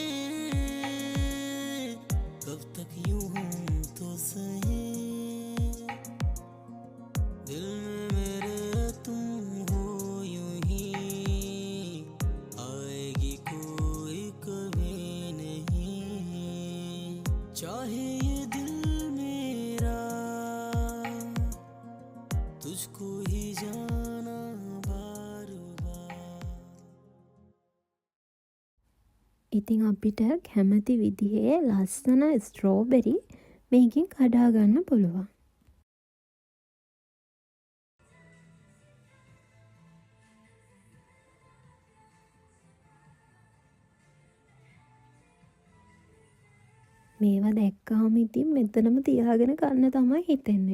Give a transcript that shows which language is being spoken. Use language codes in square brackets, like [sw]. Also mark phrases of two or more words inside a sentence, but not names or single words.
[hi] कब तक यूं हम तो सहे दिल में मेरे तुम हो यूं ही आएगी कोई कभी नहीं चाहे ये दिल मेरा तुझको ही जाना बार बार. [si] ඉතින් අපිට කැමති විදිහේ ලස්සන ස්ට්‍රෝබෙරි මේකින් කඩා ගන්න පුළුවන්. මේවා දැක්කහම ඉතින් මෙතනම තියාගෙන කන්න තමයි හිතෙන්නේ.